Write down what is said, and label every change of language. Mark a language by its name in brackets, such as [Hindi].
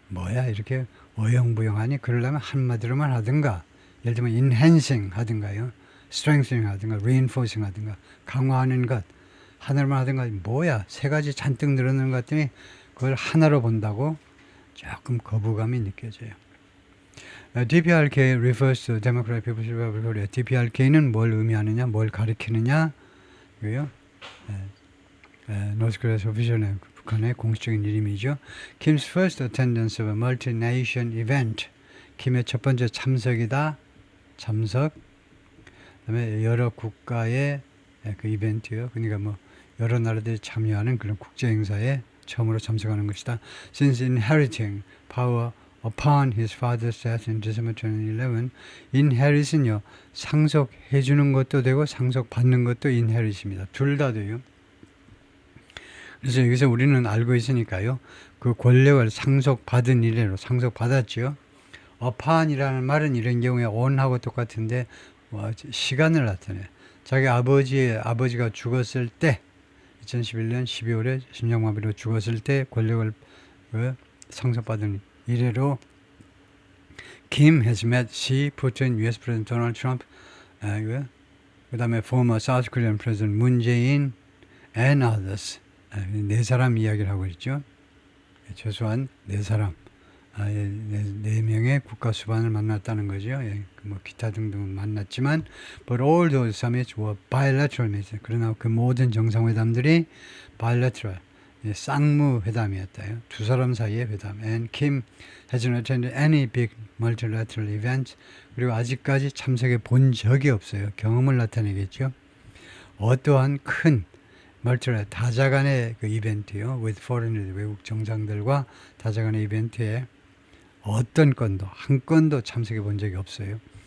[Korean] 뭐야 이렇게 어영부영하니 그러려면 한마디로만 하든가 예를 들면 enhancing 하든가요. strengthening 하든가 reinforcing 하든가 강화하는 것 하나로만 하든가 뭐야 세 가지 잔뜩 늘어나는 것 같더니 그걸 하나로 본다고 조금 거부감이 느껴져요. [English] DPRK refers to Democratic People's Republic of Korea. [Korean] DPRK는 뭘 의미하느냐, 뭘 가리키느냐, 이거요. [English] North Korea's official [Korean] 북한의 공식적인 이름이죠. [English] Kim's first attendance of a multi-nation event. [Korean] 김의 첫 번째 참석이다. 참석. 그다음에 여러 국가의 그 이벤트요. 그러니까 뭐 여러 나라들이 참여하는 그런 국제 행사에 처음으로 참석하는 것이다. [English] Since inheriting power upon his father's death in December 2011, [Korean] inherit은요 상속해 주는 것도 되고 상속받는 것도 inherit입니다. 둘 다 돼요. 그래서 여기서 우리는 알고 있으니까요. 그 권력을 상속받은 이래로 상속받았죠. upon이라는 말은 이런 경우에 on하고 똑같은데 시간을 나타내. 자기 아버지가 죽었을 때 2011년 12월에 심장마비로 죽었을 때 권력을 상속받은 이래로 [English] Kim has met Xi, Putin, US President Donald Trump, [Korean] 그 다음에 [English] former South Korean President Moon Jae-in and others. [Korean] 네 사람 이야기를 하고 있죠. 최소한 네 사람, 네 명의 국가 수반을 만났다는 거죠. 뭐 기타 등등 만났지만, [English] but all those summits were bilateral meetings. [Korean] 그러나 그 모든 정상회담들이 bilateral, 쌍무 회담이었다요. 두 사람 사이의 회담. [English] And Kim hasn't attended any big multilateral events. [Korean] 그리고 아직까지 참석해 본 적이 없어요. 경험을 나타내겠죠. 어떠한 큰 멀티라테럴 다자간의 그 이벤트요, [English] with foreigners, [Korean] 외국 정상들과 다자간의 이벤트에 어떤 건도 한 건도 참석해 본 적이 없어요.